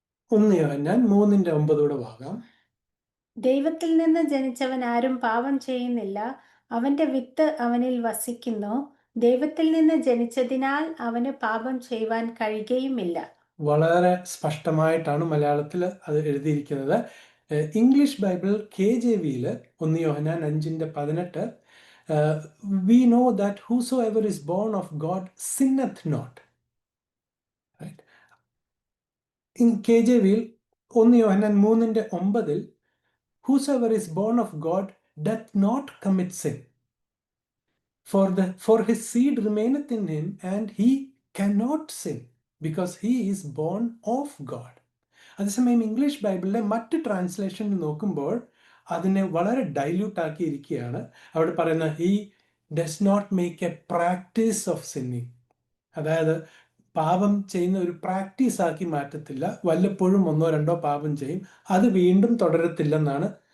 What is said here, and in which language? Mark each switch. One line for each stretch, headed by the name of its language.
Malayalam: 1 യോഹന്നാൻ 3:9 വാകാം. ദൈവത്തിൽ നിന്ന് ജനിച്ചവൻ ആരും പാപം ചെയ്യുന്നില്ല, അവന്റെ വിത്ത് അവനിൽ വസിക്കുന്നു. ദൈവത്തിൽ നിന്ന് ജനിച്ചതിനാൽ അവന് പാപം ചെയ്യുവാൻ കഴിയുകയുമില്ല. വളരെ സ്പഷ്ടമായിട്ടാണ് മലയാളത്തിൽ അത് എഴുതിയിരിക്കുന്നത്. English Bible KJV-യിൽ 1 Yohannan 5:18
English: we know that whosoever is born of God sinneth not. Right? In
Malayalam: KJV-യിൽ 1 Yohannan 3:9
English: whosoever is born of God doth not commit sin, for his seed remaineth in him and he cannot sin because he is born of God.
Malayalam: അതേസമയം English ബൈബിളിലെ മറ്റ് translation നോക്കുമ്പോൾ അതിനെ വളരെ dilute ആക്കിയിരിക്കുകയാണ്. അവിടെ പറയുന്ന
English: he does not make a practice of sinning,
Malayalam: അതായത് പാപം ചെയ്യുന്ന ഒരു പ്രാക്ടീസ് ആക്കി മാറ്റത്തില്ല. വല്ലപ്പോഴും 1-2 പാപം ചെയ്യും, അത് വീണ്ടും തുടരത്തില്ലെന്നാണ്.